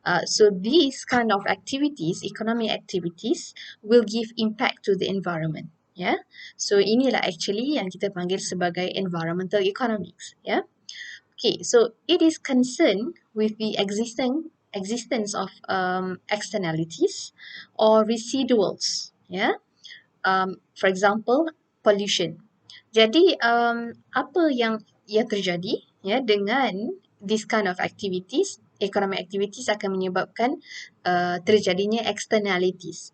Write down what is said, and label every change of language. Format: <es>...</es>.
<en>So these kind of activities, economic activities, will give impact to the environment. Yeah.</en> <ms>So inilah actually yang kita panggil sebagai environmental economics.</ms> <en>Yeah. Okay. So it is concerned with the existence of externalities or residuals. Yeah. For example, pollution.</en> <ms>Jadi apa yang terjadi dengan</ms> <en>this kind of activities, economic activities</en> <ms>akan menyebabkan terjadinya externalities.</ms>